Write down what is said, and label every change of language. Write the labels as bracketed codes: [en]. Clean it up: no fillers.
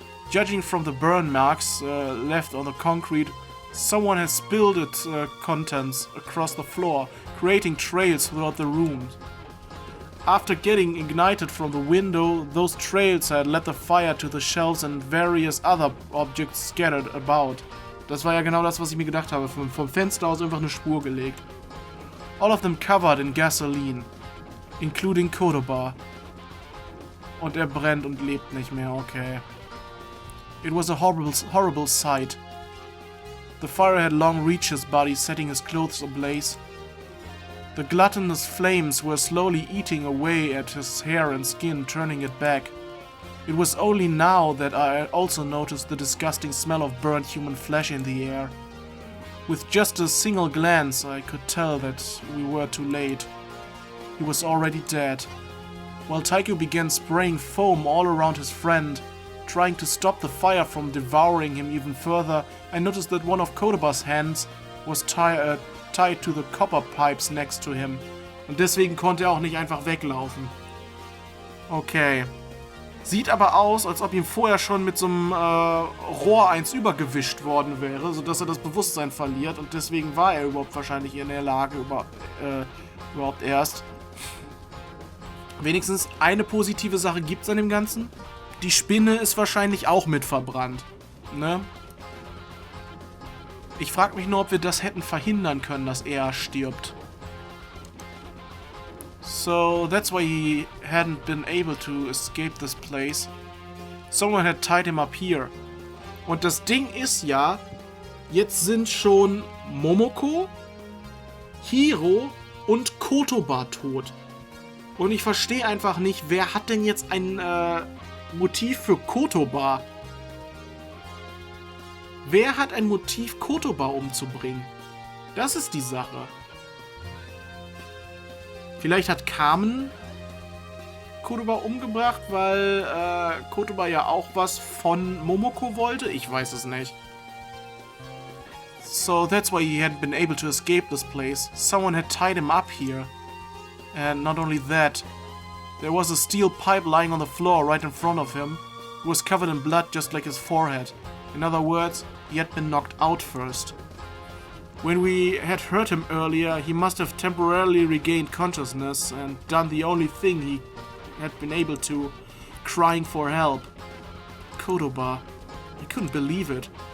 [en] Judging from the burn marks left on the concrete, someone had spilled its contents across the floor, creating trails throughout the room. After getting ignited from the window, those trails had led the fire to the shelves and various other objects scattered about. [de] Das war ja genau das, was ich mir gedacht habe. Vom Fenster aus einfach eine Spur gelegt. [en] All of them covered in gasoline, including Kodoba. [de] Und er brennt und lebt nicht mehr, okay. [en] It was a horrible sight. The fire had long reached his body, setting his clothes ablaze. The gluttonous flames were slowly eating away at his hair and skin, turning it back. It was only now that I also noticed the disgusting smell of burnt human flesh in the air. With just a single glance, I could tell that we were too late. He was already dead. While Taiko began spraying foam all around his friend, trying to stop the fire from devouring him even further, I noticed that one of Kodoba's hands was tied to the copper pipes next to him. [de] Und deswegen konnte er auch nicht einfach weglaufen. Okay. Sieht aber aus, als ob ihm vorher schon mit so einem Rohr eins übergewischt worden wäre, sodass er das Bewusstsein verliert. Und deswegen war er überhaupt wahrscheinlich in der Lage, überhaupt erst. Wenigstens eine positive Sache gibt es an dem Ganzen. Die Spinne ist wahrscheinlich auch mit verbrannt. Ne? Ich frage mich nur, ob wir das hätten verhindern können, dass er stirbt. [en] So, that's why he hadn't been able to escape this place. Someone had tied him up here. [de] Und das Ding ist ja, jetzt sind schon Momoko, Hiro und Kotoba tot. Und ich verstehe einfach nicht, wer hat denn jetzt ein Motiv für Kotoba? Wer hat ein Motiv, Kotoba umzubringen? Das ist die Sache. Vielleicht hat Carmen Kotoba umgebracht, weil Kotoba ja auch was von Momoko wollte? Ich weiß es nicht. [en] So that's why he hadn't been able to escape this place. Someone had tied him up here. And not only that, there was a steel pipe lying on the floor right in front of him. It was covered in blood just like his forehead. In other words, he had been knocked out first. When we had heard him earlier, he must have temporarily regained consciousness and done the only thing he had been able to, crying for help. Kodoba. I couldn't believe it.